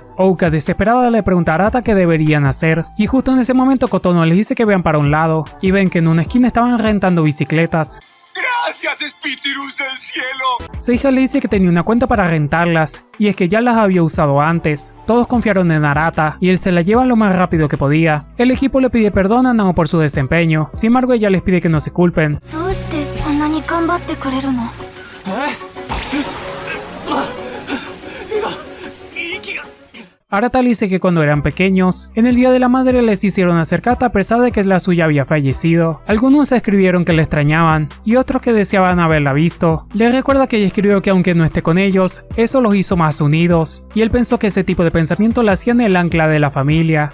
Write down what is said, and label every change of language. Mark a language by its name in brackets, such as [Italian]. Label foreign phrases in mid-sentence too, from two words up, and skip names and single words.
[Spanish] Ouka desesperada le pregunta a Arata qué deberían hacer, y justo en ese momento Kotono les dice que vean para un lado, y ven que en una esquina estaban rentando bicicletas. Gracias, espíritus del cielo. Seija le dice que tenía una cuenta para rentarlas, y es que ya las había usado antes. Todos confiaron en Arata, y él se la lleva lo más rápido que podía. El equipo le pide perdón a Nao por su desempeño, sin embargo ella les pide que no se culpen. [Japanese] どうしてそんなに頑張ってくれるの。 [Spanish] Arata le dice que cuando eran pequeños, en el día de la madre les hicieron hacer kata a pesar de que la suya había fallecido. Algunos escribieron que la extrañaban, y otros que deseaban haberla visto. Le recuerda que ella escribió que aunque no esté con ellos, eso los hizo más unidos, y él pensó que ese tipo de pensamiento la hacían el ancla de la familia.